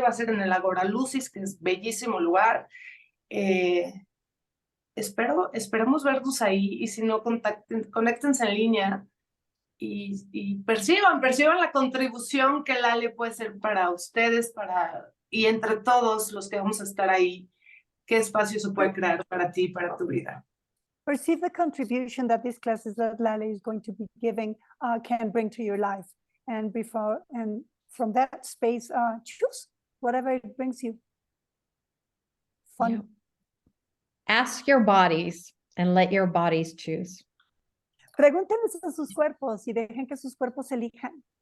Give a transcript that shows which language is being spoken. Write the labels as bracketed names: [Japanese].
[Spanish] Va a ser en el Agora Lucis, que es bellísimo lugar. Esperemos vernos ahí, y si no, conéctense en línea y perciban la contribución que Laleh puede ser para ustedes, y entre todos los que vamos a estar ahí, qué espacio se puede crear para ti, para tu vida. [English] Perceive the contribution that these classes that Laleh is going to be giving can bring to your life. And from that space, choose whatever it brings you. Fun. Yeah. Ask your bodies and let your bodies choose. [Spanish] Pregúntenles a sus cuerpos y dejen que sus cuerpos elijan.